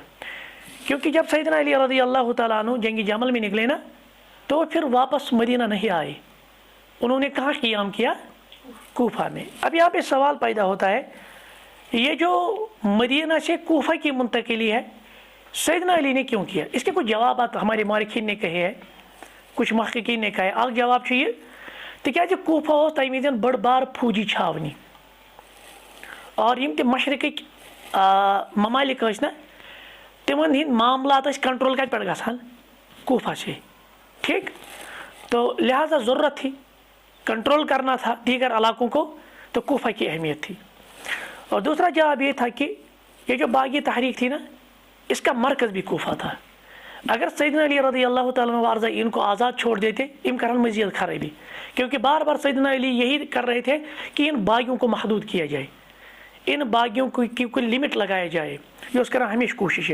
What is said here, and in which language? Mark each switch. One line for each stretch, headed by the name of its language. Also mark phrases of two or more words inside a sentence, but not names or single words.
Urdu: کیونکہ جب سیدنا علی رضی اللہ تعالیٰ عنہ جنگ جمل میں نکلے نا تو پھر واپس مدینہ نہیں آئے، انہوں نے کہاں قیام کیا؟ کوفہ میں. اب یہاں پہ سوال پیدا ہوتا ہے، یہ جو مدینہ سے کوفہ کی منتقلی ہے سیدنا علی نے کیوں کیا؟ اس کے کچھ جوابات ہمارے مورخین نے کہے ہیں، کچھ محققین نے کہا ہے.
Kashmiri: اکھ جواب چھ یہ تکیازِ کوفہ اوس تمہِ وِزِ بٔڑ بار فوجی چھاونی، اور یم تہِ مشرقٕکۍ ممالک ٲسۍ نا تمن ہند معاملات ٲسۍ کنٹرول کتہِ پٮ۪ٹھ گژھان؟
Urdu: کوفہ سے. ٹھیک، تو لہذا ضرورت تھی، کنٹرول کرنا تھا دیگر علاقوں کو، تو کوفہ کی اہمیت تھی. اور دوسرا جواب یہ تھا کہ یہ جو باغی تحریک تھی نا اس کا مرکز بھی کوفہ تھا. اگر سیدنا علی رضی اللہ تعالیٰ عنہ وارضہ ان کو آزاد چھوڑ دیتے
Kashmiri: ام کرن مزید خرابی،
Urdu: کیونکہ بار بار سیدنا علی یہی کر رہے تھے کہ ان باغیوں کو محدود کیا جائے، ان باغیوں کی کوئی لمٹ لگایا جائے، یہ اس کا ہمیشہ کوشش ہے.